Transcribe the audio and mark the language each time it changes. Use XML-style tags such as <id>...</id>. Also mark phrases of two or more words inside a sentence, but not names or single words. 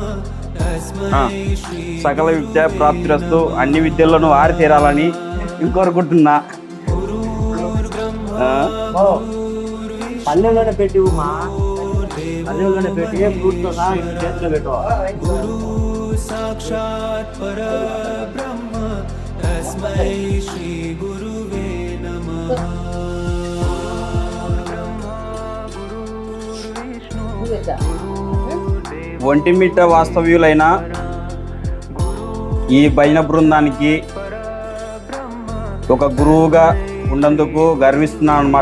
<te>సకల విద్య ప్రాప్తిరస్తు, అన్ని విద్యల్లోనూ ఆరి తీరాలని కోరుకుంటున్నా. పల్లెల్లోనే పెట్టి మా పల్లెల్లోనే పెట్టి ఫ్రూట్తో సహా చేతిలో పెట్టు.</te> <sa>साक्षात् परब्रह्म तस्मै श्री गुरुवे नमः.</sa> <te>ఒంటిమిట్ట వాస్తవ్యులైన ఈ భజన బృందానికి ఒక గురువుగా ఉన్నందుకు గర్విస్తున్నాను అన్నమాట.</te>